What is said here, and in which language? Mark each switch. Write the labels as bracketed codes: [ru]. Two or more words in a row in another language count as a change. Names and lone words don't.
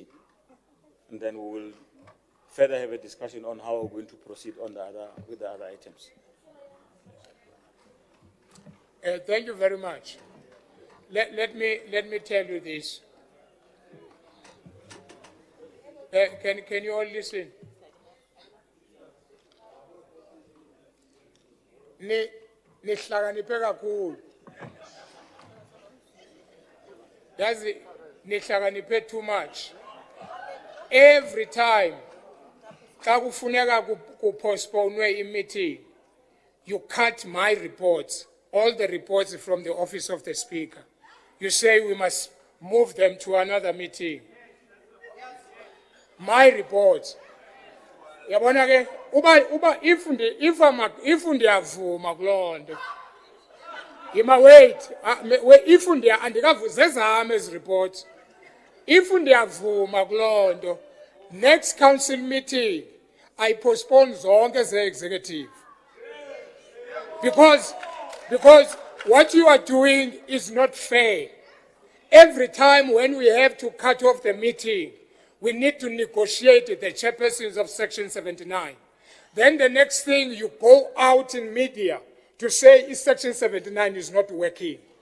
[en] And then we will further have a discussion on how we're going to proceed on with the other items. Thank you very much. Let me tell you this. Can you all listen? [xh] Nihlakaniphe kakhulu. Yazi nihlakaniphe [en] too much. Every time [xh] xa kufuneka kupostpone i-meeting, [en] you cut my reports, all the reports from the office of the Speaker. You say we must move them to another meeting. My reports. [xh] Yabona ke uba if ndiyavuma kuloo nto, yima wait if andikavuze zami ezi reports, if ndiyavuma kuloo nto, [en] next council meeting I postpone [xh] zonke ze-executive, [en] because what you are doing is not fair. Every time when we have to cut off the meeting, we need to negotiate the chairpersons of Section 79. Then the next thing, you go out in media to say Section 79 is not working.